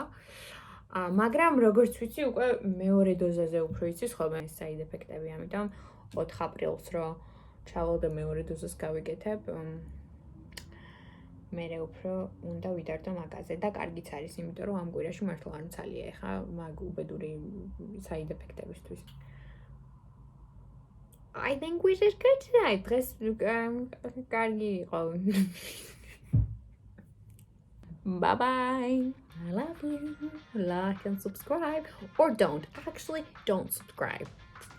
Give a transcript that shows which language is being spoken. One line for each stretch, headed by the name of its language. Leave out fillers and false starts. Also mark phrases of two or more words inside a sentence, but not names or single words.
Georgian: მაგრამ როგორც ვიცი, უკვე მეორე დოზაზე უფრო იცის ხოლმე
English: side effect-
Georgian: ები, ამიტომ 4 აპრილს რო ჩავალ და მეორე დოზას გავიგეთებ. მერე უფრო უნდა ვიდარდო მაგაზე და კარგიც არის, იმიტომ რომ ამ კვირაში მართლა არ მცალია ეხა მაგ უბედური
English: side effect-
Georgian: ებისთვის.
English: I think we did good tonight.
Georgian: დღეს კარგი იყო.
English: Bye bye. I love you. Like and subscribe or don't. Actually, don't subscribe.